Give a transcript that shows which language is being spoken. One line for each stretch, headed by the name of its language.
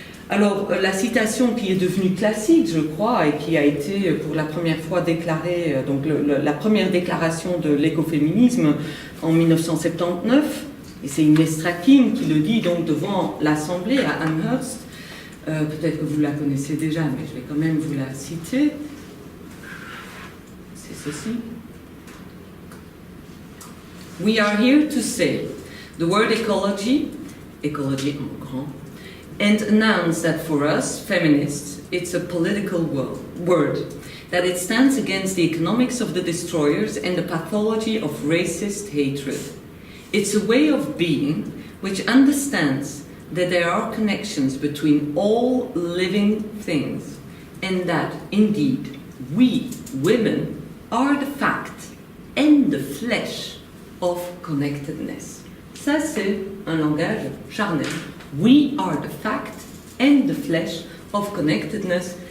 French: Alors, la citation qui est devenue classique, je crois, et qui a été pour la première fois déclarée, donc la première déclaration de l'écoféminisme en 1979, et c'est Inès Strakin qui le dit donc devant l'Assemblée à Amherst. Peut-être que vous la connaissez déjà, mais je vais quand même vous la citer. C'est ceci.
English: We are here to say the word ecology
French: en grand,
English: and announce that for us, feminists, it's a political word, that it stands against the economics of the destroyers and the pathology of racist hatred. It's a way of being which understands that there are connections between all living things, and that, indeed, we, women, are the fact and the flesh of connectedness.
French: Ça, c'est un langage charnel.
English: We are the fact and the flesh of connectedness.